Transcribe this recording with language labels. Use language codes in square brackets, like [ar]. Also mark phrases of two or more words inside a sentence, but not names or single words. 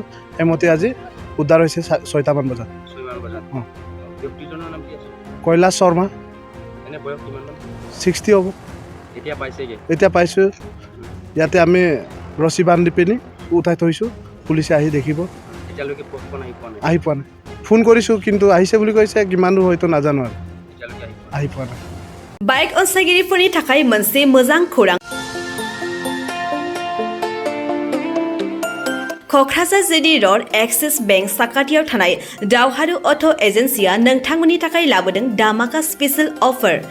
[as] সেইমতে আজি উদ্ধাৰ হৈছে 6টামান বজাত। কৈলাশ শৰ্মা 60 হ'ব। এতিয়া পাইছোঁ। ইয়াতে আমি ৰছী বান্ধি পিনি উঠাই থৈছোঁ। পুলিচে আহি দেখিব। আহি পোৱা নাই। ফোন কৰিছোঁ, কিন্তু আহিছে বুলি কৈছে, কিমান দূৰ হয়তো নাজানো আৰু আহি পোৱা নাই। [brx] बाइक अनसायगिरिफोरनि थाखाय मोनसे मोजां खौरां। क'क्राझार JD र'ड एक्सिस बेंक साखाथियाव थानाय दावहारु अट' एजेन्सिया नोंथांमोननि थाखाय लाबोदों दामाका [en] special offer.